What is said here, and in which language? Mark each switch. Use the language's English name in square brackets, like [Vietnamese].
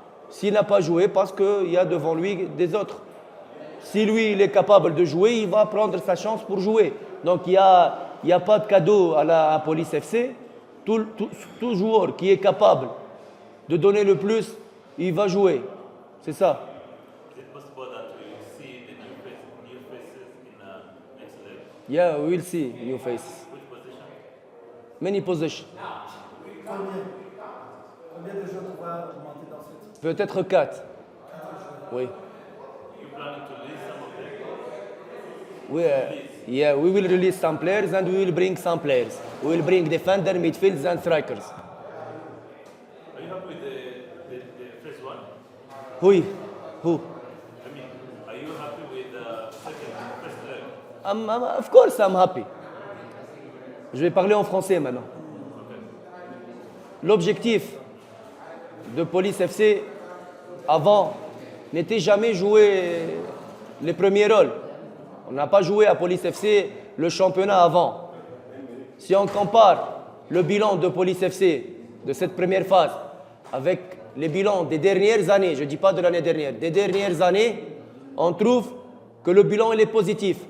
[French] S'il n'a pas joué, parce qu'il y a devant lui des autres. Si lui il est capable de jouer, il va prendre sa chance pour jouer. Donc il n'y a pas de cadeau à la Police FC. Tout joueur qui est capable de donner le plus, il va jouer. C'est ça. [English] Is it possible that we see the new faces in the next leg? Yeah, we will see new faces. Which position? Many positions. [French] Combien de joueurs tu vas monter dans cette Peut-être 4. Oui. [English] You planning to release some of them? Yeah, we will release some players and we will bring some players. We will bring defender, midfielders and strikers. Are you happy with the first one? [French] Oui. Who? [English] I mean, are you happy with the first leg? Of course I'm happy. [French] Je vais parler en français maintenant. L'objectif de Police FC avant n'était jamais jouer les premiers rôles. On n'a pas joué à Police FC le championnat avant. Si on compare le bilan de Police FC de cette première phase avec les bilans des dernières années, je ne dis pas de l'année dernière, des dernières années, on trouve que le bilan il est positif.